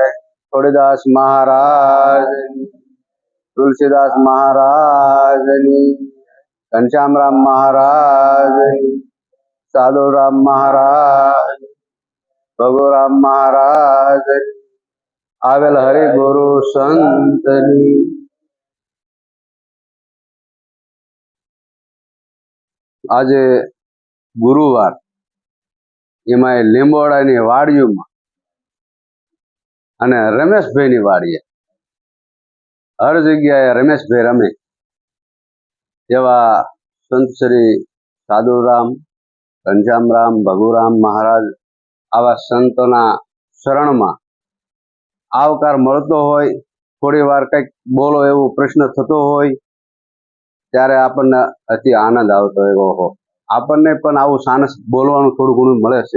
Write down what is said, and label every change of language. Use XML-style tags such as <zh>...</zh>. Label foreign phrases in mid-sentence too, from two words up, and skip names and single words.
<gu>થોડીદાસ મહારાજ, તુલસીદાસ મહારાજ, ઘનશ્યામરામ મહારાજ, સાધુરામ મહારાજ, ભગુરામ મહારાજ, આવેલ હરિ ગુરુ સંતની। આજ ગુરુવાર એમાં લીંબોડાની વાડીઓમાં અને રમેશભાઈની વાડીએ હર જગ્યાએ રમેશભાઈ રમે એવા સંત શ્રી સાધુરામ, ઘનશ્યામરામ, ભગુરામ મહારાજ આવા સંતોના શરણમાં આવકાર મળતો હોય, થોડી વાર કંઈક બોલો એવો પ્રશ્ન થતો હોય ત્યારે આપણને અતિ આનંદ આવતો હોય, ઓહો આપણને પણ આવું સાનસ બોલવાનું થોડું ઘણું મળે છે।</gu>